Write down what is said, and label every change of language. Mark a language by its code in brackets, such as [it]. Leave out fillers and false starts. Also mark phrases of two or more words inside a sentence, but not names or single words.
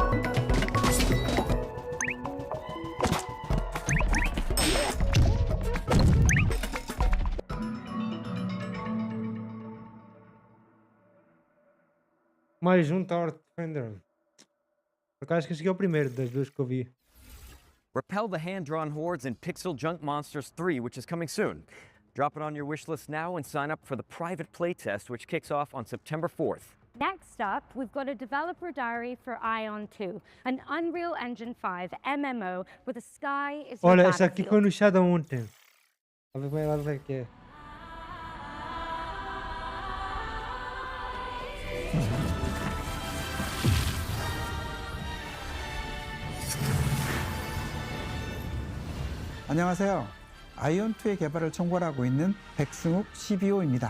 [pt] Mais um Tower Defender. Por acaso que esse aqui é o primeiro das duas que eu vi. [en] Repel the hand-drawn hordes in Pixel Junk Monsters 3, which is coming soon. Drop it on your wish list now and sign up for the private playtest, which kicks off on September 4th. Next up, we've got a developer diary for Ion 2, an Unreal Engine 5 MMO where the sky is your [pt] Olha, essa aqui foi [en] battlefield. [pt] no Shadow ontem. A ver como é que é. [ko] 안녕하세요. 아이온2의 개발을 총괄하고 있는 백승욱 CBO입니다.